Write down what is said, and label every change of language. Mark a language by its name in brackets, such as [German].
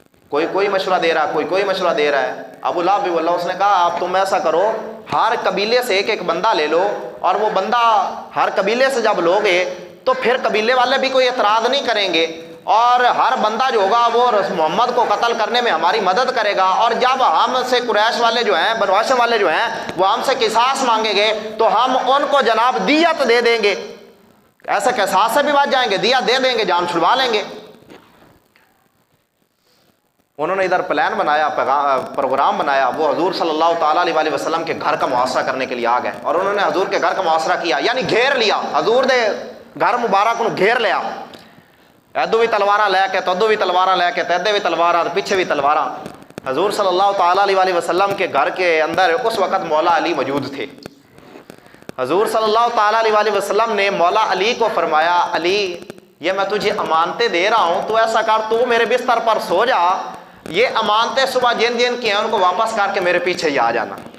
[Urdu] کوئی مشورہ دے رہا ہے, کوئی مشورہ دے رہا ہے. ابو لہب بھی واللہ اس نے کہا آپ تم ایسا کرو ہر قبیلے سے ایک بندہ لے لو, اور وہ بندہ ہر قبیلے سے جب لوگے تو پھر قبیلے والے بھی کوئی اعتراض نہیں کریں گے, اور ہر بندہ جو ہوگا وہ محمد کو قتل کرنے میں ہماری مدد کرے گا. اور جب ہم سے قریش والے جو ہیں, بنو ہاشم والے جو ہیں, وہ ہم سے قصاص مانگیں گے تو ہم ان کو جناب دیت دے دیں گے. ایسے قصاص سے بھی بچ جائیں گے, دیت دے دیں گے, جان چھڑوا لیں گے. انہوں نے ادھر پلان بنایا, پروگرام بنایا. وہ حضور صلی اللہ تعالیٰ علیہ وسلم کے گھر کا محاصرہ کرنے کے لیے آ گئے, اور انہوں نے حضور کے گھر کا محاصرہ کیا, یعنی گھیر لیا. [Punjabi] حضور دے گھر مبارک کو گھیر لیا. ادو بھی تلواراں لے کے, تو ادو بھی تلواراں لے کے, تیدے بھی تلواراں, پیچھے بھی تلواراں. [Urdu] حضور صلی اللہ تعالیٰ علیہ وسلم کے گھر کے اندر اس وقت مولا علی موجود تھے. حضور صلی اللہ تعالیٰ علیہ وسلم نے مولا علی کو فرمایا, علی یہ میں تجھے امانتیں دے رہا ہوں, تو ایسا کر تو میرے بستر پر سو جا, یہ امانتیں صبح جن جن کی ہیں ان کو واپس کر کے میرے پیچھے ہی آ جانا.